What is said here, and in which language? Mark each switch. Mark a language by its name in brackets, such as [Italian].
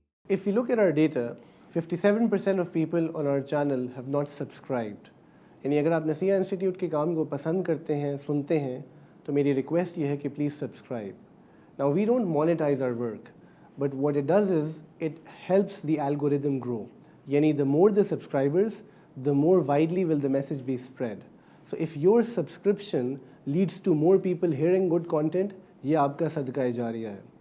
[English] If we look at our data, 57% of people on our channel have not subscribed. [Urdu] یعنی اگر آپ نصیحہ institute کے کام کو پسند کرتے ہیں, سنتے ہیں, تو میری ریکویسٹ یہ ہے کہ please subscribe. [English] Now we don't monetize our work, but what it does is it helps the algorithm grow. یعنی the more the subscribers, the more widely will the message be spread. So if your subscription leads to more people hearing good content, [Urdu] یہ آپ کا صدقہ جاریہ ہے.